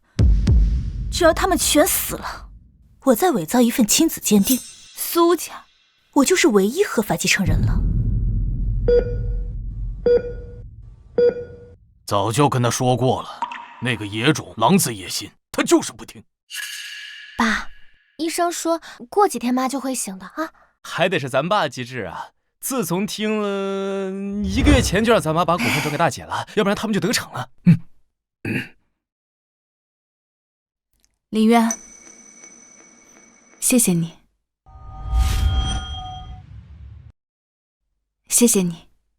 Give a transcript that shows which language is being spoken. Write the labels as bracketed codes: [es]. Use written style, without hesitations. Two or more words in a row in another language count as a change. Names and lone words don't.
[zh] 只要他們全死了，我再偽造一份親子鑑定，蘇家，我就是唯一合法繼承人了。早就跟他說過了，那個野種狼子野心，他就是不聽。爸，醫生說過幾天媽就會醒的啊。還得是咱爸機智啊！自從聽了1個月前就讓咱媽把股份轉給大姐了，要不然他們就得逞了。林淵，謝謝你，謝謝你。